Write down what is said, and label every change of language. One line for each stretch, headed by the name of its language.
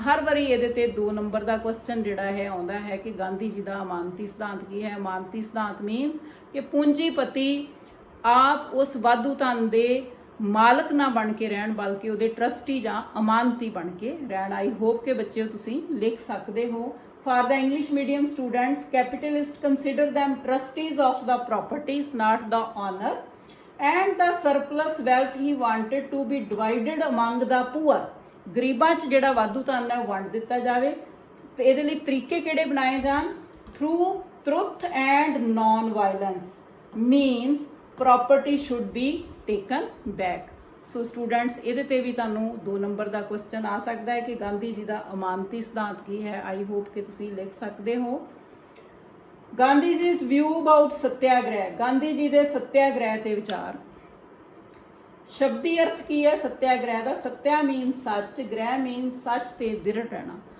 Punjabi: ਹਰ ਵਾਰੀ ਇਹਦੇ ਤੇ 2 ਨੰਬਰ ਦਾ ਕੁਐਸਚਨ ਜਿਹੜਾ ਹੈ ਆਉਂਦਾ ਹੈ ਕਿ ਗਾਂਧੀ ਜੀ ਦਾ ਅਮਾਨਤੀ ਸਿਧਾਂਤ ਕੀ ਹੈ। ਅਮਾਨਤੀ ਸਿਧਾਂਤ ਮੀਨਸ ਕਿ ਪੂੰਜੀਪਤੀ ਆਪ ਉਸ ਵਾਧੂ ਧਨ ਦੇ ਮਾਲਕ ਨਾ ਬਣ ਕੇ ਰਹਿਣ, ਬਲਕਿ ਉਹਦੇ ਟਰਸਟੀ ਜਾਂ ਅਮਾਨਤੀ ਬਣ ਕੇ ਰਹਿਣ। ਆਈ ਹੋਪ ਕਿ ਬੱਚਿਓ ਤੁਸੀਂ ਲਿਖ ਸਕਦੇ ਹੋ।
English: For the English medium students, capitalists consider them trustees of the properties, not the owner, and the surplus wealth he wanted to be divided among the poor.
Punjabi: ਗਰੀਬਾਂ 'ਚ ਜਿਹੜਾ ਵਾਧੂ ਧਨ ਹੈ ਉਹ ਵੰਡ ਦਿੱਤਾ ਜਾਵੇ। ਤੇ ਇਹਦੇ ਲਈ ਤਰੀਕੇ ਕਿਹੜੇ ਬਣਾਏ ਜਾਣ?
English: Through truth and non-violence means property should be taken back.
Punjabi: So students, ਇਹਦੇ ਤੇ ਵੀ ਤੁਹਾਨੂੰ 2 ਨੰਬਰ ਦਾ ਕੁਐਸਚਨ ਆ ਸਕਦਾ ਹੈ ਕਿ ਗਾਂਧੀ ਜੀ ਦਾ ਅਮਾਨਤੀ ਸਿਧਾਂਤ ਕੀ ਹੈ। ਆਈ ਹੋਪ ਕਿ ਤੁਸੀਂ ਲਿਖ ਸਕਦੇ ਹੋ। ਗਾਂਧੀ ਜੀ's view about ਸੱਤਿਆਗ੍ਰਹਿ, ਗਾਂਧੀ ਜੀ ਦੇ ਸੱਤਿਆਗ੍ਰਹਿ ਤੇ ਵਿਚਾਰ। ਸ਼ਬਦੀ ਅਰਥ ਕੀ ਹੈ ਸੱਤਿਆਗ੍ਰਹਿ ਦਾ? ਸੱਤਿਆ ਮੀਨਸ ਸੱਚ, ਗ੍ਰਹਿ ਮੀਨਸ ਸੱਚ ਤੇ ਦ੍ਰਿੜ ਰਹਿਣਾ।